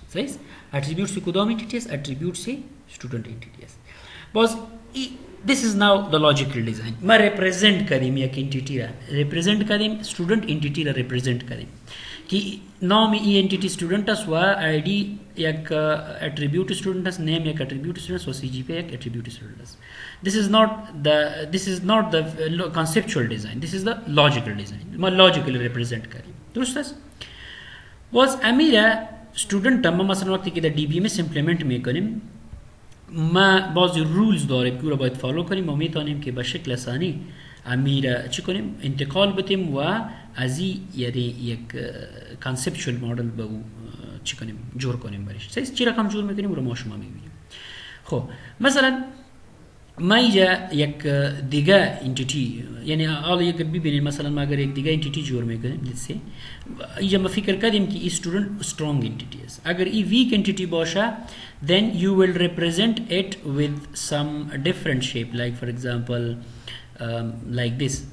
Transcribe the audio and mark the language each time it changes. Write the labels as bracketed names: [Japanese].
[Persian] صحیح؟ attributes کدام entity است؟ attributes student entity است. باز [English] this is now the logical design. [Persian] ما represent کردیم یک entity را represent کردیم student entity را represent کردیم که نام ای entity student است و ID یک attribute student است, name یک attribute student است و CGPA یک attribute student است. [English] This is not the conceptual design, this is the logical design. [Persian] ما logically represent کردیم. درست است؟ باز امیره student ما مثلا وقتی که در DBMS implement میکنیم ما بعضی رولز داریم که رو باید فالو کنیم و میتونیم که به شکل ثانی امیر چی کنیم انتقال بدیم و از یعنی یک کانسپچوال مدل به او چی کنیم جور کنیم برش. سیس چی رقم جور میکنیم رو ما شما میبینیم. خب مثلا ما اینجا یک دیگه انتیتی یعنی حالا یک ببینید مثلا ما اگر یک دیگه انتیتی جور میکنیم لیتس سی اینجا ما فکر کردیم که استودنت strong entity است. اگر ای weak entity باشه [English] then you will represent it with some different shape like for example like this.